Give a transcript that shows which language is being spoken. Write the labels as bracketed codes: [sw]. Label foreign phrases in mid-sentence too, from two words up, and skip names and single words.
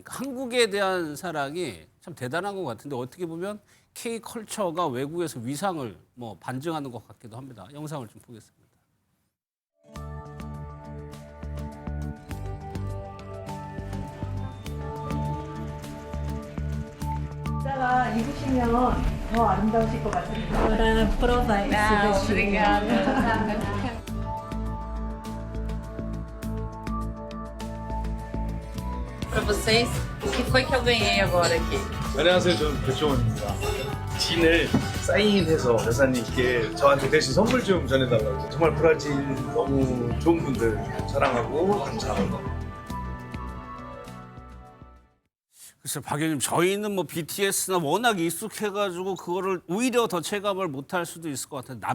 [ko] 그러니까 한국에 대한 사랑이 참 대단한 것 같은데 어떻게 보면 K컬처가 외국에서 위상을 뭐 반증하는 것 같기도 합니다. 영상을 좀 보겠습니다. 이따가 입으시면 더 아름다우실 것 같습니다. [pt] Para provar esse vestido. Para vocês, o que foi que eu ganhei agora aqui? [ko] 안녕하세요. 저는 백종원입니다. 진을 사인해서 여사님께 저한테 대신 선물 좀 전해달라고 해서 정말 브라질 너무 좋은 분들 사랑하고 감사합니다. 글쎄 박 의원님 저희는 뭐 BTS나 워낙 익숙해가지고 그거를 오히려 더 체감을 못할 수도 있을 것 같아요.